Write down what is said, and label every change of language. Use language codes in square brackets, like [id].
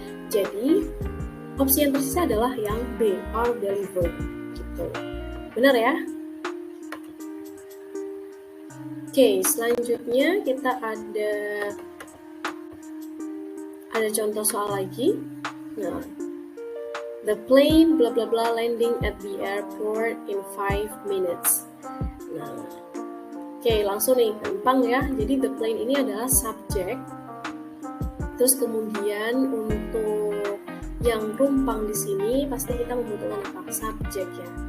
[id] Jadi opsi yang tersisa adalah yang B, are delivered gitu. Benar ya? Oke, selanjutnya kita ada contoh soal lagi. Nah, [en] The plane bla bla bla landing at the airport in 5 minutes. [id] Nah, oke, langsung nih, gampang ya. Jadi the plane ini adalah subjek. Terus kemudian untuk yang rumpang di sini pasti kita membutuhkan apa? Subjek ya.